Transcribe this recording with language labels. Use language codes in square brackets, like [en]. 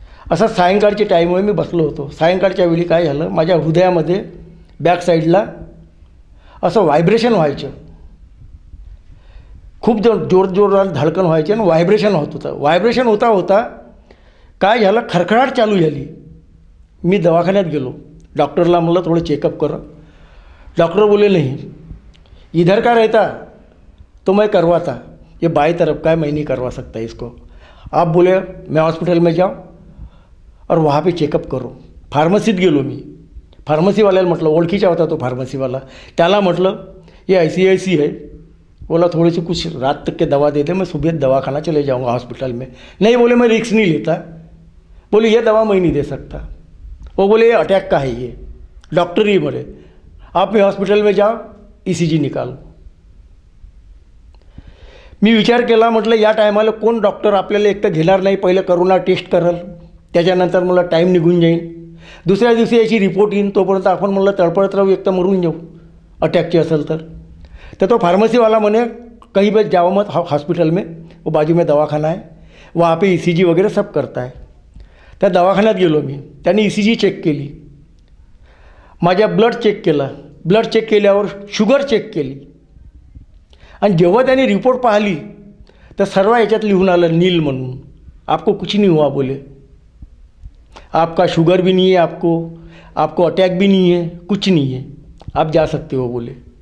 [mr] असं सायंकाळची टाईममुळे मी बसलो होतो. सायंकाळच्या वेळी काय झालं, माझ्या हृदयामध्ये बॅक साईडला असं व्हायब्रेशन व्हायचं, खूप जोरात धडकन व्हायचे आणि व्हायब्रेशन होत होतं. व्हायब्रेशन होता होता काय झालं, खरखराट चालू झाली. मी दवाखान्यात गेलो, डॉक्टरला म्हणलं थोडं चेकअप करो. [hi] डॉक्टर बोले नहीं, इधर का रहता तो मैं करवाता, ये बाई तरफ का है, मैं नहीं करवा सकता इसको. आप बोले मैं हॉस्पिटल में जाओ और वहाँ पे चेकअप करो. [mr] फार्मसीत गेलो मी. फार्मसीवाल्याला म्हटलं, ओळखीचा होता तो फार्मसीवाला, त्याला म्हटलं [hi] ये ऐसी है. बोला थोड़ी सी कुछ रात तक के दवा दे दे, मैं सुबह दवाखाना चले जाऊँगा हॉस्पिटल में. नहीं बोले मैं रिस्क नहीं लेता. बोले ये दवा मैं नहीं दे सकता. वो बोले ये अटैक का है ये. डॉक्टर ही बोले आप भी हॉस्पिटल में जाओ, ECG निकालो. [mr] मी विचार केला, म्हटलं या टायमाला कोण डॉक्टर आपल्याला एक तर घेणार नाही, पहिलं करोना टेस्ट करल, त्याच्यानंतर मला टाईम निघून जाईल, दुसऱ्या दिवशी याची रिपोर्ट येईन, तोपर्यंत आपण म्हणलं तळपळत राहू, एक तर मरून जाऊ अटॅकची असेल तर. तो फार्मसी वाला म्हणे [hi] कहीं भी जाओ मत हॉस्पिटल में, वो बाजू में दवाखाना है. वहाँ पे ECG वगैरह सब करता है. [mr] त्या दवाखान्यात गेलो मी. त्यांनी ECG चेक केली, माझ्या ब्लड चेक केला. ब्लड चेक केल्यावर शुगर चेक केली. आणि जेव्हा त्यांनी रिपोर्ट पाहिली तर सर्व याच्यात लिहून आलं नील म्हणून. [hi] आपको कुछ नहीं हुआ बोले, आपका शुगर भी नहीं है, आपको अटैक भी नहीं है, कुछ नहीं है, आप जा सकते हो बोले.